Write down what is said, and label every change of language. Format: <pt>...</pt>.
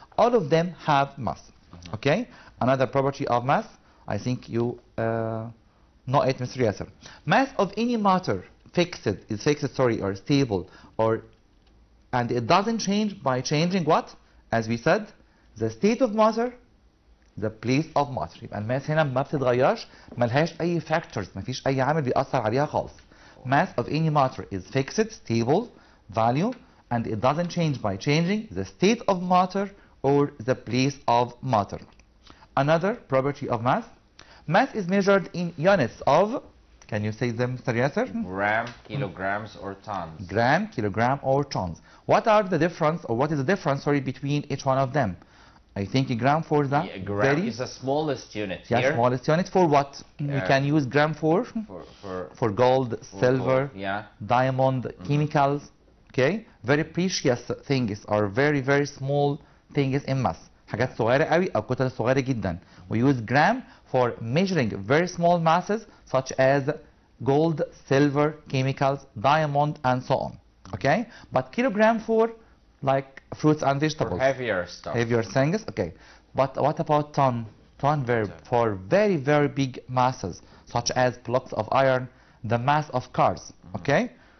<en>All of them have mass. Okay. Another property of mass. I think you know it, Mr. Yasser. Mass of any matter is fixed, or stable, and it doesn't change by changing what? As we said, the state of matter, the place of matter.</en> <ar>يبقى الماس هنا ما بتتغيرش، ملهاش أي factors، مفيش أي عامل بيأثر عليها خالص.</ar> <en>Mass of any matter is fixed, stable, value, and it doesn't change by changing the state of matter or the place of matter. Another property of mass. Mass is measured in units of, can you say them, Mr. Yasser? Gram, kilograms, or tons. Gram, kilogram, or tons. What are the difference, or what is the difference, sorry, between each one of them? I think a gram for the... Yeah, gram is the smallest unit here. Yeah, smallest unit for what? We can use gram for gold, silver, gold, diamond, chemicals. Okay? Very precious things or very, very small things in mass.</en> <ar>حاجات صغيرة قوي أو كتل صغيرة جدا.</ar> <en>We use gram for measuring very small masses such as gold, silver, chemicals, diamond, and so on. Okay? But kilogram for like fruits and vegetables. For heavier stuff. Heavier things. Okay. But what about ton? Ton for very, very big masses such as blocks of iron, the mass of cars. Okay?</en>